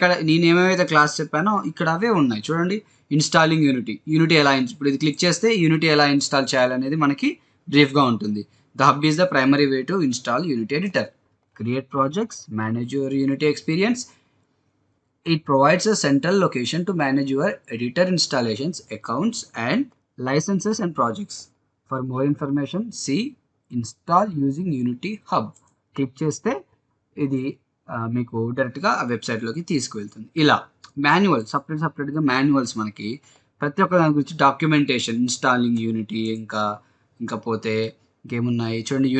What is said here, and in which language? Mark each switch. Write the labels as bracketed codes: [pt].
[te] నేను ఏమేమైతే క్లాస్ చెప్పానో ఇక్కడ అవే ఉన్నాయి చూడండి. ఇన్స్టాలింగ్ యూనిటీ ఎలా ఇప్పుడు ఇది క్లిక్ చేస్తే యూనిటీ ఎలా ఇన్స్టాల్ చేయాలనేది మనకి బ్రీఫ్గా ఉంటుంది. [en] The hub is the primary way to install Unity editor. Create projects, manage your Unity experience. It provides a central location to manage your editor installations, accounts, and licenses and projects. For more information, see install using Unity Hub. [te] Click చేస్తే ఇది మీకు డైరెక్ట్గా ఆ వెబ్సైట్లోకి తీసుకువెళ్తుంది. ఇలా manual సపరేట్గా manuals మనకి ప్రతి ఒక్క దాని గురించి డాక్యుమెంటేషన్, ఇన్స్టాలింగ్ యూనిటీ, ఇంకా పోతే ఇంకేమున్నాయి చూడండి.